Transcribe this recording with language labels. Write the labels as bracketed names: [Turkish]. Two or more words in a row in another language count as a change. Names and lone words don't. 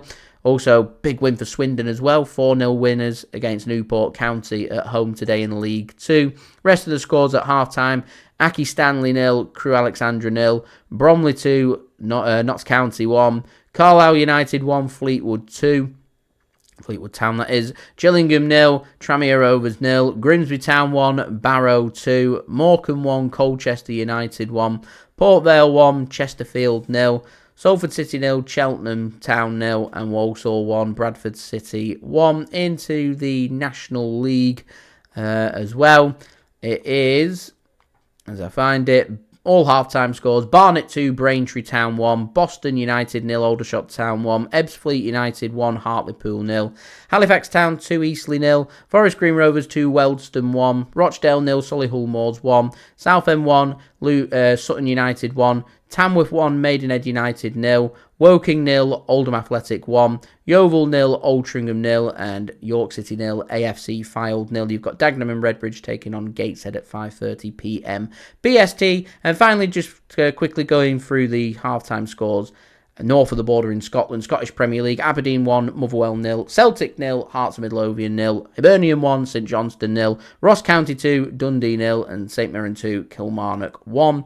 [English] Also, big win for Swindon as well. 4-0 winners against Newport County at home today in League 2. Rest of the scores at half-time: Aki Stanley 0, Crewe Alexandra 0, Bromley 2, Notts County 1, Carlisle United 1, Fleetwood 2. Fleetwood Town, that is. Gillingham 0, Tranmere Rovers 0, Grimsby Town 1, Barrow 2, Morecambe 1, Colchester United 1, Port Vale 1, Chesterfield 0, Salford City 0, Cheltenham Town 0, and Walsall 1, Bradford City 1. Into the National League as well. It is, as I find it, all half-time scores: Barnet 2, Braintree Town 1, Boston United 0, Aldershot Town 1, Ebbsfleet United 1, Hartlepool 0, Halifax Town 2, Eastleigh 0, Forest Green Rovers 2, Wealdstone 1, Rochdale 0, Solihull Moors 1, Southend 1, Sutton United 1, Tamworth 1, Maidenhead United 0, Woking 0, Oldham Athletic 1, Yeovil 0, Altrincham 0, and York City 0, AFC Fylde 0. You've got Dagenham and Redbridge taking on Gateshead at 5:30pm BST. And finally, just quickly going through the half-time scores north of the border in Scotland. Scottish Premier League, Aberdeen 1, Motherwell 0, Celtic 0, Hearts of Midlothian 0, Hibernian 1, St Johnstone 0, Ross County 2, Dundee 0, and St Mirren 2, Kilmarnock 1.